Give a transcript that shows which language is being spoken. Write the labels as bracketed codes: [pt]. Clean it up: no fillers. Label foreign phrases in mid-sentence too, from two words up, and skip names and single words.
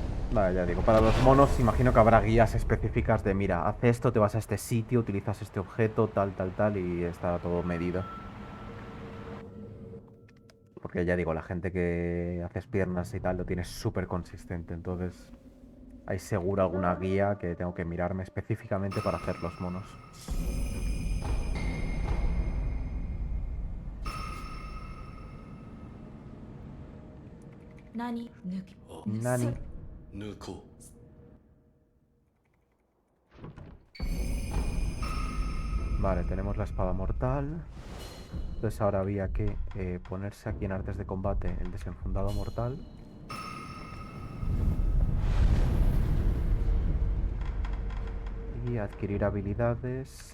[es] Vale, ya digo, para los monos imagino que habrá guías específicas de, mira, haz esto, te vas a este sitio, utilizas este objeto, tal, tal, tal, y está todo medido. Porque ya digo, la gente que haces piernas y tal lo tiene súper consistente, entonces hay seguro alguna guía que tengo que mirarme específicamente para hacer los monos. [ja] Nani Nani. 抜こ [es] Vale, tenemos la espada mortal. Entonces ahora había que ponerse aquí en artes de combate el desenfundado mortal. Y adquirir habilidades.